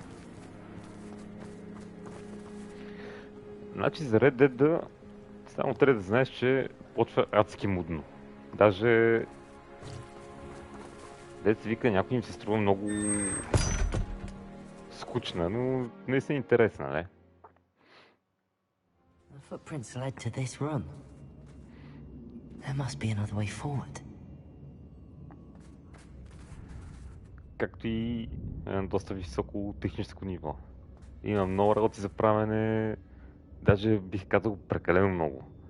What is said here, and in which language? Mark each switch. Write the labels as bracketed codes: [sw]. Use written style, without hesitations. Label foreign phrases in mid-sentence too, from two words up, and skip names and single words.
[bg] Значи за Red Dead само трябва да знаеш, че почва адски мудно. Даже дет се вика, някой им се струва много скучна, но не се интересна, не? [en] The footprints led to this room. There must be another way forward. [bg] Както и на доста високо техническо ниво. Има много работи за правене, даже бих казал прекалено много.